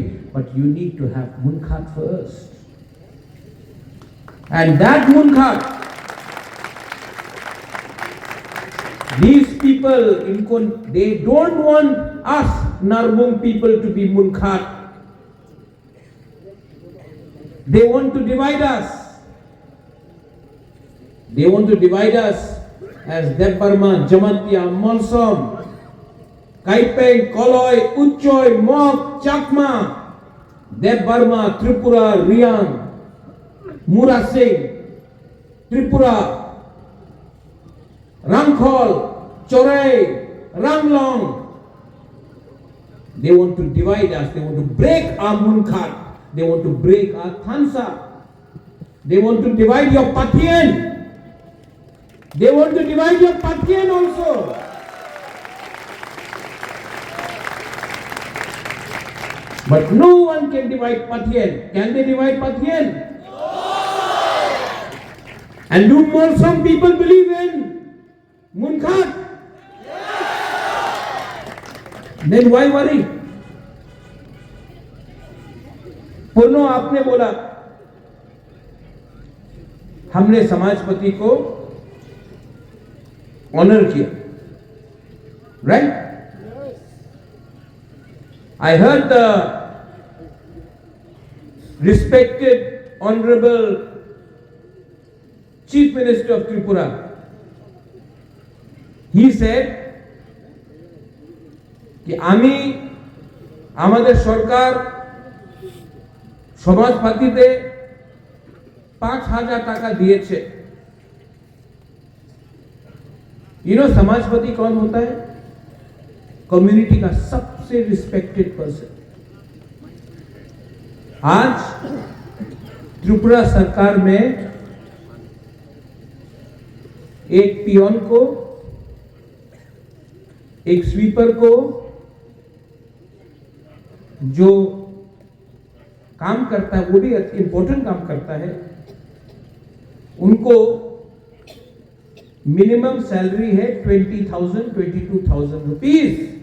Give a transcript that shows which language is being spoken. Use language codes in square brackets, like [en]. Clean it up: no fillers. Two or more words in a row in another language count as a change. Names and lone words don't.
[en] But you need to have munkhat first. And that munkhat, these people in they don't want us Narbong people to be munkhat. They want to divide us. They want to divide us as Debarma, Jamantia, Monsom, Kaipeng, Koloi, Uchoy, Mok, Chakma, Debarma, Tripura, Riang, Murasing, Tripura, Rangkhol, Chorai, Ranglong. They want to divide us. They want to break our munkhat. They want to break our thansa. They want to divide your patien. They want to divide your patien also. But no one can divide patien. Can they divide patien? And do more some people believe in munkhat? Then why worry? [hi] पुनो आपने बोला हमने समाजपति को ऑनर किया, राइट? [en] I heard the respected honorable Chief Minister of Tripura, he said कि [bn] আমি আমাদের সরকার সমাজপাতিতে 5,000 টাকা [en] दिए। you know [hi] समाजपति कौन होता है? कम्युनिटी का सबसे [en] respected person. [hi] आज त्रिपुरा सरकार में एक पियोन को, एक स्वीपर को, जो काम करता है वो भी इंपॉर्टेंट काम करता है, उनको [en] minimum salary [hi] है 20,000 22,000 रुपीज।